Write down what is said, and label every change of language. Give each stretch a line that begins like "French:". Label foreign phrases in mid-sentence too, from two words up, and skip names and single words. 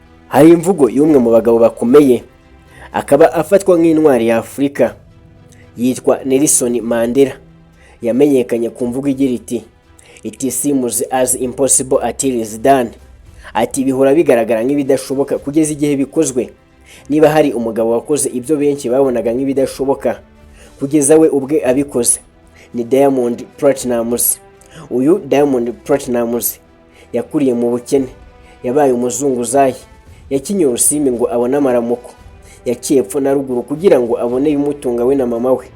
Rundi: Hari imvugo y'umwe mu bagabo bakomeye akaba afatwa nk'intwari ya Afurika yitwa Nelson Mandela.
English: Yamenyekanye ku mvugo igira iti "It seems as impossible until it is done."
Rundi: Ati bihora bigaragara nk'ibidashoboka kugeza igihe bikozwe. Niba hari umugabo wakoze ibyo benshi babonaga nk'ibidashoboka kugeza we ubwe abikoze, ni Diamond Platnumz. Uyu Diamond Platnumz yakuriye mu bukene, yabaye umuzunguzayi, yakinye urusimbi ngo abone amaramuko, yaciye epfo na ruguru kugira ngo abone ibimutunga we na mama we.